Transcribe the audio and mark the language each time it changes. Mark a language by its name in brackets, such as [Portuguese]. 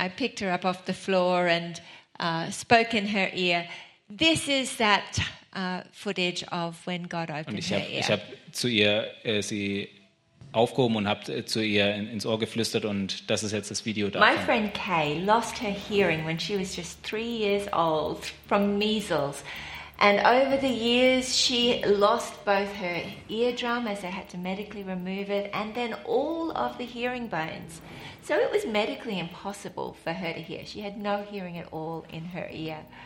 [English] I picked her up off the floor and spoke in her ear. This is that footage of when God opened her ear. [German] Ich habe zu ihr sie aufgehoben und habe zu ihr ins Ohr geflüstert und das ist jetzt das Video davon. [English] My friend Kay lost her hearing when she was just 3 years old from measles. And over the years she lost both her eardrum as they had to medically remove it and then all of the hearing bones. So it was medically impossible for her to hear. She had no hearing at all in her ear.